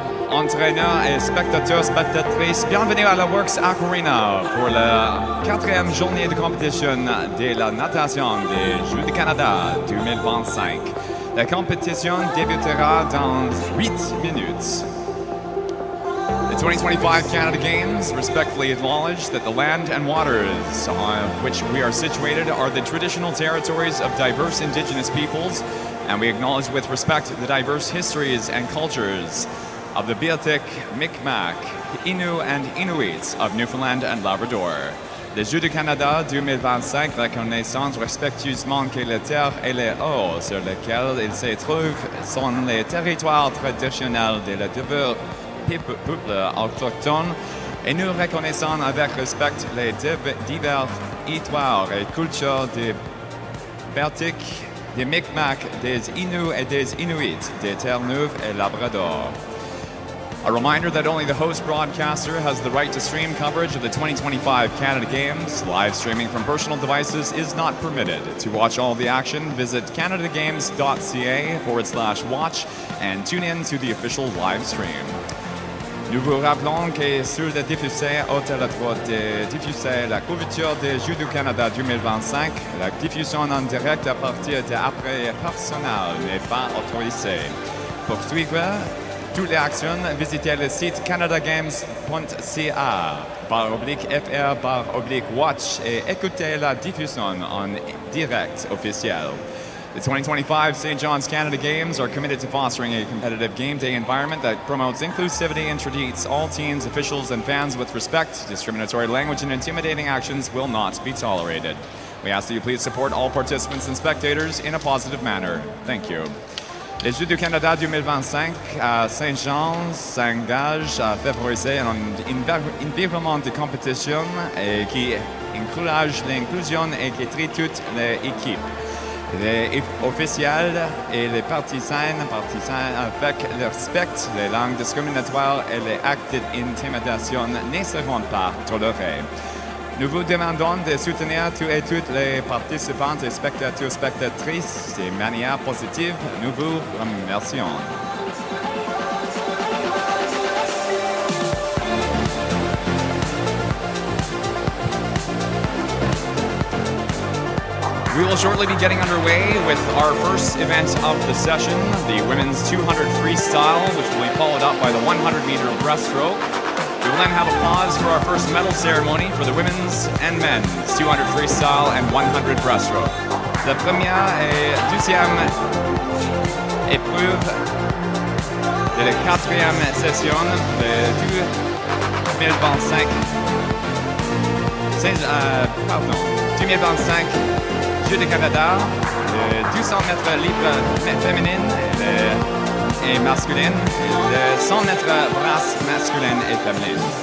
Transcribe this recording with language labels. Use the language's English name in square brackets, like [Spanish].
[French] Entraîneurs et spectateurs, spectatrices, bienvenue à la Works Aquarena pour la 4e journée de compétition de la natation des Jeux du Canada 2025. La compétition débutera dans 8 minutes. [English] The 2025 Canada Games respectfully acknowledge that the land and waters on which we are situated are the traditional territories of diverse Indigenous peoples, and we acknowledge with respect the diverse histories and cultures of the Beothuk, Mi'kmaq, Innu, and Inuits of Newfoundland and Labrador. [French] Les Jeux du Canada 2025 reconnaissent respectueusement que les terres et les eaux sur lesquelles ils se trouvent sont les territoires traditionnels de la peuples autochtones, et nous reconnaissons avec respect les diverses histoires et cultures des Beothuk, des Mi'kmaq, des Innu et des Inuits, des Terre-Neuve et Labrador. [English] A reminder that only the host broadcaster has the right to stream coverage of the 2025 Canada Games. Live streaming from personal devices is not permitted. To watch all the action, visit canadagames.ca/watch and tune in to the official live stream. [French] Nous vous rappelons que sur le diffusé au téléphone de diffuser la couverture des Jeux du Canada 2025, la diffusion en direct à partir d'appareils personnels n'est pas autorisée. Pour suivre toutes les actions, visitez le site canadagames.ca/fr/watch et écoutez la diffusion en direct officiel. [English] The 2025 St. John's Canada Games are committed to fostering a competitive game day environment that promotes inclusivity and treats all teams, officials, and fans with respect. Discriminatory language and intimidating actions will not be tolerated. We ask that you please support all participants and spectators in a positive manner. Thank you. [French] Les Jeux du Canada 2025 à Saint-Jean s'engagent à favoriser un environnement de compétition qui encourage l'inclusion et qui traite toutes les équipes. Les officiels et les partisans avec le respect, les langues discriminatoires et les actes d'intimidation ne seront pas tolérés. Nous vous demandons de soutenir tous et toutes les participants et spectatrices de manière positive. Nous vous remercions. [English] We will shortly be getting underway with our first event of the session, the women's 200 freestyle, which will be followed up by the 100-meter breaststroke. We will then have a pause for our first medal ceremony for the women's and men's 200 freestyle and 100 breaststroke. [French] La première et deuxième épreuve de la quatrième session de 2025 Jeux du Canada, le 200 mètres libre féminine et masculine, le 100 mètres brasse masculine et féminine.